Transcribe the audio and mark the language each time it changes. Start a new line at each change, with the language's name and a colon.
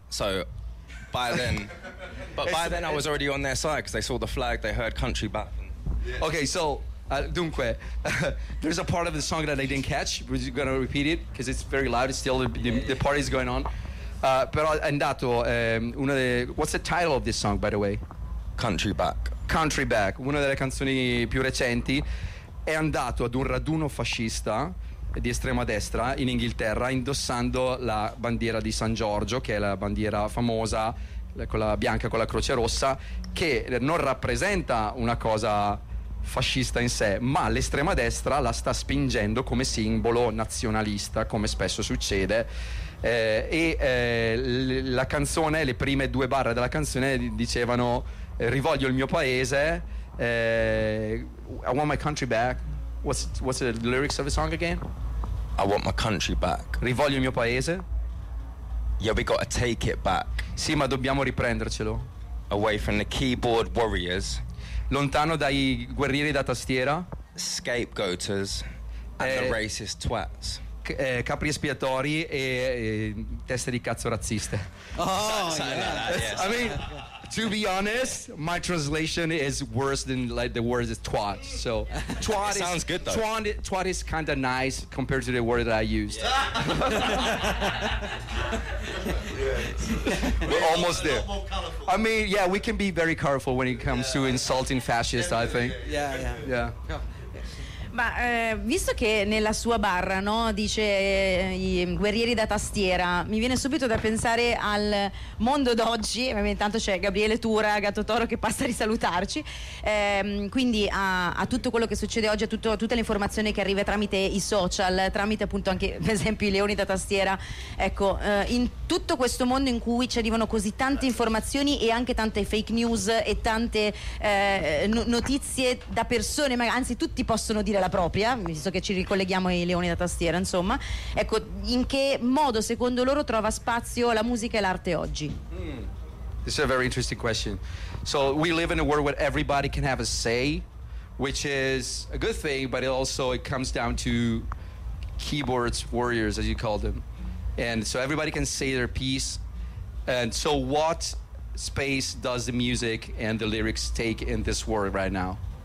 English: So, by then, but by then I was already on their side because they saw the flag, they heard country back. Yeah. Okay, so.
Italian: Dunque,
English: there's a part of the song that I didn't catch, but you're gonna repeat it because it's very loud. It's still the party is going on.
Italian: Però è andato una delle.
English: What's the title of this song, by the way? Country Back.
Italian: Country Back, una delle canzoni più recenti. È andato ad un raduno fascista di estrema destra in Inghilterra, indossando la bandiera di San Giorgio, che è la bandiera famosa, quella bianca con la croce rossa, che non rappresenta una cosa fascista in sé, ma l'estrema destra la sta spingendo come simbolo nazionalista, come spesso succede. La canzone, le prime due barre della canzone dicevano, rivoglio il mio paese,
English: I want my country back. What's the lyrics of the song again? I want my country back.
Italian: Rivoglio il mio paese.
English: Yeah, we gotta take it back.
Italian: Sì, ma dobbiamo riprendercelo.
English: Away from the keyboard warriors.
Italian: Lontano dai guerrieri da tastiera.
English: Scapegoaters and the racist twats.
Italian: Capri espiatori e teste di cazzo razziste.
English: Oh, yeah. I mean, to be honest, my translation is worse than like the word is twat. So twat is, sounds good though. Twat is kind of nice compared to the word that I used. Yeah. We're almost there. I mean, yeah, we can be very colorful when it comes to insulting fascists, I think. Yeah.
Italian: Ma visto che nella sua barra, no, dice i guerrieri da tastiera, mi viene subito da pensare al mondo d'oggi. Intanto c'è Gabriele Tura, Gatto Toro, che passa a risalutarci, quindi a tutto quello che succede oggi, a tutta l'informazione che arriva tramite i social, tramite appunto anche per esempio i leoni da tastiera, ecco, in tutto questo mondo in cui ci arrivano così tante informazioni e anche tante fake news e tante notizie da persone, ma anzi tutti possono dire la propria, visto che ci ricolleghiamo ai leoni da tastiera, insomma, ecco, in che modo secondo loro trova spazio la musica e l'arte oggi?
English: This is a very interesting question. So we live in a world where everybody can have a say, which is a good thing, but it also it comes down to keyboards warriors, as you call them, and so everybody can say their piece. And so what space does the music and the lyrics take in this world right now?